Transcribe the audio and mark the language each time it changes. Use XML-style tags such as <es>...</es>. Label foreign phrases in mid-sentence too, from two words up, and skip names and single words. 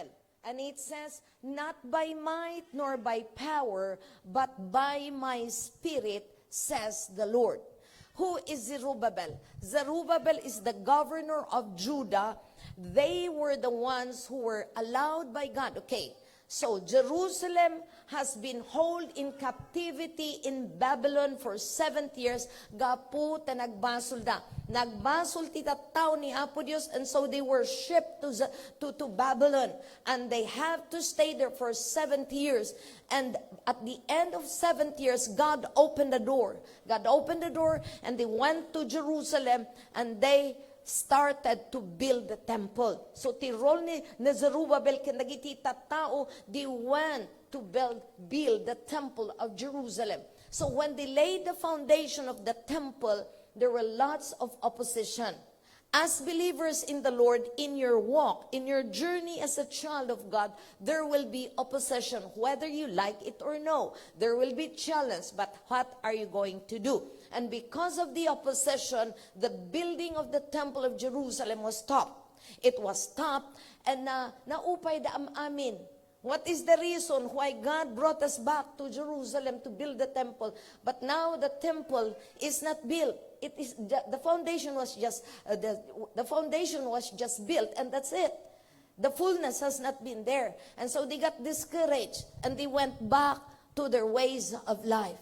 <en>And it says, not by might nor by power, but by my spirit, says the Lord. Who is Zerubbabel? Zerubbabel is the governor of Judah. They were the ones who were allowed by God. Okay, so Jerusalem has been held in captivity in Babylon for 70 years.</en> <ilo>Gapu ta nagbasol da. Nagbasol ti tao ni Apo Dios,</ilo> <en>and so they were shipped to Babylon. And they have to stay there for 70 years. And at the end of 70 years, God opened the door. God opened the door, and they went to Jerusalem, and they started to build the temple.</en> <ilo>So tirol ni Zerubbabel kinagiti tao,</ilo> <en>they went to build the temple of Jerusalem. So when they laid the foundation of the temple, there were lots of opposition. As believers in the Lord, in your walk, in your journey as a child of God, there will be opposition, whether you like it or no. There will be challenge, but what are you going to do? And because of the opposition, the building of the temple of Jerusalem was stopped. It was stopped, and</en> <ilo>naupay da amin.</ilo> <en>What is the reason why God brought us back to Jerusalem to build the temple? But now the temple is not built. It is the foundation was just the foundation was just built, and that's it. The fullness has not been there, and so they got discouraged and they went back to their ways of life.</en>